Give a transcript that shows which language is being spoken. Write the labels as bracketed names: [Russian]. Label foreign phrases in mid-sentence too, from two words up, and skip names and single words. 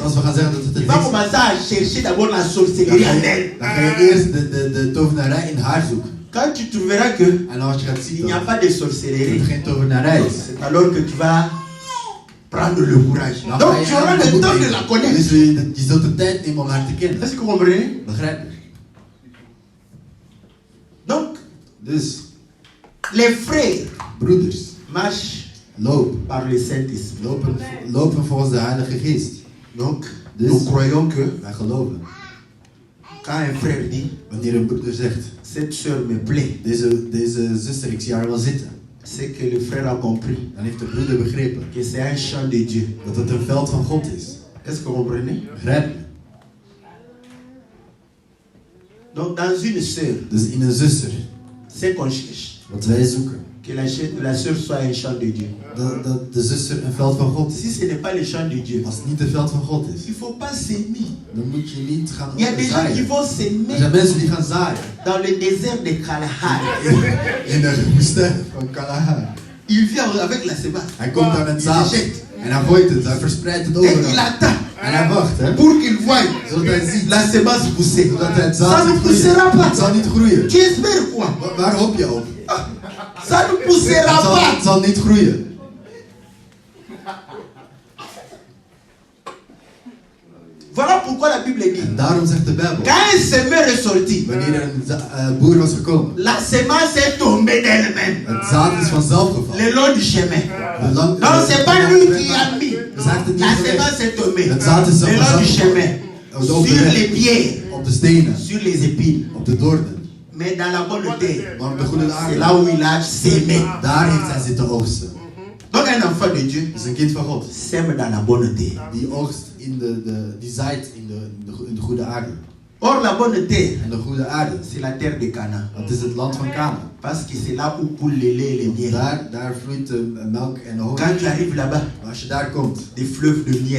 [Dutch] Want als we gaan zeggen dat het [French] il [Dutch] een [French] va [Dutch] heks is, [French] commencer à chercher d'abord la [Dutch] dan [French] sorcellerie [Dutch] ga [French] en [Dutch] je, [French] elle. [Dutch] dan ga je eerst de tovenarij in haar zoeken. [French] Quand tu trouveras que [Dutch] En als je gaat [French] il [Dutch] zien [French] n'y a [Dutch] dat [French] pas de [Dutch] het [French] sorcellerie, [Dutch] geen tovenarij is, [French] c'est alors que tu vas prendre le courage. [Dutch] dan [French] Donc [Dutch] ga je [French] tu auras [Dutch] eigenlijk [French] le [Dutch] de [French] temps [Dutch] moed [French] de la [Dutch] nemen. [French] connaître. [Dutch] Dus je zult de tijd nemen om haar te kennen. [French] Est-ce que vous comprenez? [Dutch] Begrijp je? [French] Donc, [Dutch] Dus, [French] les frères [Dutch] broeders, [French] marchent [Dutch] loop. [French] par le Saint-Esprit. [Dutch] Lopen volgens de Heilige Geest. [French] Donc, [Dutch] Dus- [French] nous croyons que [Dutch] Wij geloven. [French] quand un frère dit, [Dutch] Wanneer een broeder zegt, [French] cette soeur me plaît, [Dutch] deze zuster, ik zie haar wel zitten. [French] c'est que le frère a compris [Dutch] Dan heeft de broeder begrepen [French] que c'est un champ de Dieu. [Dutch] dat het een veld van God is. [French] Est-ce que vous comprenez? [Dutch] Begrijp je? [French] Donc, dans une sœur, [Dutch] Dus in een zuster, [French] c'est qu'on cherche. [Dutch] wat wij zoeken, [French] Que la sœur soit un champ de Dieu. [Dutch] dat de zuster een veld van God [French] Si [Dutch] is. [French] ce n'est pas le champ de Dieu, [Dutch] Als het niet een veld van God is, [French] il ne faut pas s'aimer. [Dutch] dan moet je niet gaan [French] Il y a des gens qui [Dutch] zaaien. [French] vont [Dutch] Er zijn [French] s'aimer [Dutch] mensen die gaan zaaien [French] dans le désert de Kalahari. [Dutch] in de woestijn van Kalahari. [French] Il vient avec la semence. [Dutch] Hij komt daar met [French] Il [Dutch] zaad [French] jette. [Dutch] en hij gooit het, hij verspreidt het [French] Et il [Dutch] overal. [French] attend [Dutch] En hij wacht, hè, [French] pour qu'il voie [Dutch] zodat hij ziet, [French] la semence pousser. [Dutch] zodat hij het [French] Ça [Dutch] zaad [French] ne [Dutch] ziet [French] poussera [Dutch] groeien. Het [French] pas. [Dutch] zal niet groeien. [French] Tu espères quoi? [Dutch] Waar hoop je op? [French] Ça ne poussera [Dutch] Het [French] pas. [Dutch] zal niet groeien. [French] Voilà pourquoi la Bible dit, [Dutch] En daarom zegt de Bijbel, [French] quand un semeur est sorti, [Dutch] wanneer er een boer was gekomen, [French] la semence est tombée d'elle-même [Dutch] het zaad is vanzelf gevallen. [French] le long du chemin. Non, Non, c'est pas lui qui a mis. [Dutch] Dus hij heeft het niet [French] La [Dutch] gelegd. [French] semence est tombée [Dutch] Het zaad is [French] le long du [Dutch] vanzelf [French] chemin, [Dutch] op de [French] sur [Dutch] weg, [French] les pierres, [Dutch] op de stenen, [French] sur les épines. [Dutch] op de doornen. [French] Mais dans la bonne terre, [Dutch] Maar op de goede [French] c'est [Dutch] aarde, [French] là où il a sémé. [Dutch] daar heeft hij zitten oogsten. [French] Donc un enfant de Dieu [Dutch] Dus een kind van God, [French] sème dans la bonne terre. [Dutch] die oogst die zaait in de goede aarde. [French] Or la bonne terre, [Dutch] En de goede aarde, [French] c'est la terre de Canaan. [Dutch] dat is het land van Canaan. [French] Parce que c'est là où coule le lait et le miel. [Dutch] Daar vloeit de melk en de honing. [French] Quand tu arrives là-bas, [Dutch] Maar als je daar komt, [French] des fleuves de miel.